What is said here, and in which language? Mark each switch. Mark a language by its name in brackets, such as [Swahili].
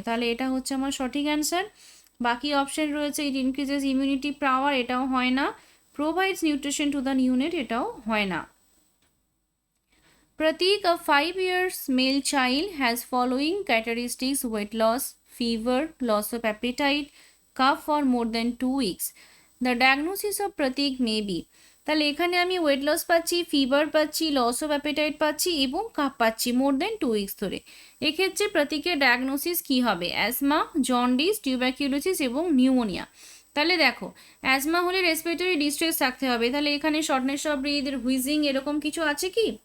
[Bangla] তাহলে এটা হচ্ছে আমার সঠিক অ্যান্সার। বাকি অপশন রয়েছে ইট ইনক্রিজেস ইমিউনিটি পাওয়ার, এটাও হয় না। Provides nutrition to the neonate, এটাও হয় না। [English] Pratik, a 5 years male child, has following characteristics: weight loss, fever, loss of appetite, cough for more than 2 weeks. The diagnosis of Pratik may be, [Bangla] তাহলে এখানে আমি weight loss পাচ্ছি, fever পাচ্ছি, loss of appetite পাচ্ছি এবং cup পাচ্ছি মোর দেন 2 weeks ধরে। এক্ষেত্রে প্রতীকের ডায়াগনোসিস কী হবে? অ্যাজমা, জন্ডিস, টিউবারকিউলোসিস এবং নিউমোনিয়া। তাহলে দেখো, অ্যাজমা হলে রেসপিরেটরি ডিস্ট্রেস থাকতে হবে, তাহলে এখানে শর্টনেস অফ ব্রিথ, হুইজিং এরকম কিছু আছে কি?